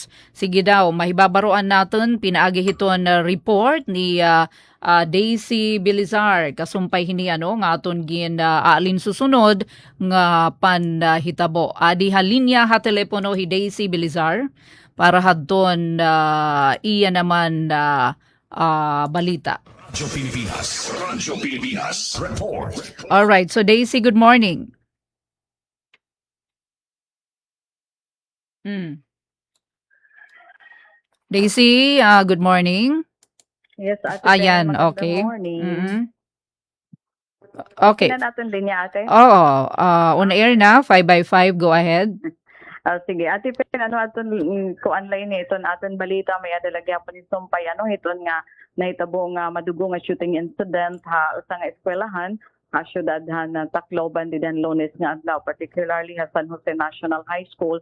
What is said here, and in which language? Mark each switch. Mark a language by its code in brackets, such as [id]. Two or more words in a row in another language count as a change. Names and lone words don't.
[war] Sige daw mahibabaroan natin pinaagi hiton report ni Daisy Bilizar kasumpay hini nga aton gin alin susunod nga panhitabo. Adi halinya ha telepono hi Daisy Bilizar para hadton iya naman balita. Radyo Pilipinas report. [en] All right, so Daisy, good morning. Mm. Daisy, good morning. Yes, [tl] Ate Ayan, magandang [en] okay. morning. Mm. Okay. [tl] Tingnan natin din niya, Ate. Oo, [en] on air na, 5 by 5, go ahead. [war] Sige, Ate Pen, aton ko online ni iton aton balita may adalagya pa ni Sumpay iton nga nahitabo nga madugo nga [en] shooting incident [war] usa nga eskwelahan syudadhan na Tacloban didan Lunes nga adlaw, particularly San Jose National High School.